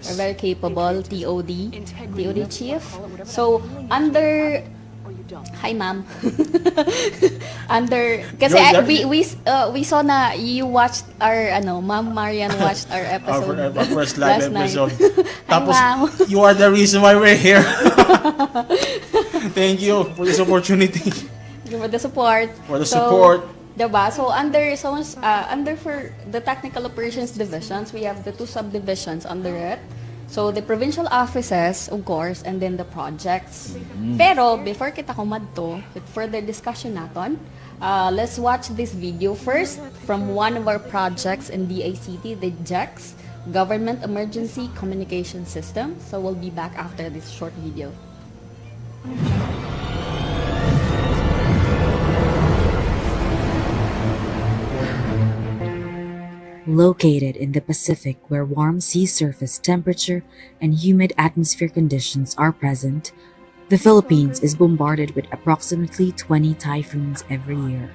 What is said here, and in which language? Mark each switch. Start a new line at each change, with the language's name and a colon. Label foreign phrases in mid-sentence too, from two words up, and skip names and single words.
English: A very capable TOD chief. So, under... Hi, ma'am. Kasi we saw na you watched our, Ma'am Marian watched our episode. Our first live last night. episode. Hi, Tapos, ma'am. you are the reason why we're here. Thank you for this opportunity. Thank you for the support. support. Diba? So under for the Technical Operations Divisions, we have the two subdivisions under it. So the provincial offices, of course, and then the projects. Pero before
Hiligaynon: kita kumadto
English: with further discussion naton, let's watch this video first from one of our projects in the ICT, the GEX, Government Emergency Communication System. So we'll be back after this short video. Located in the Pacific where warm sea surface temperature and humid atmosphere conditions are present, the Philippines is bombarded with approximately 20 typhoons every year.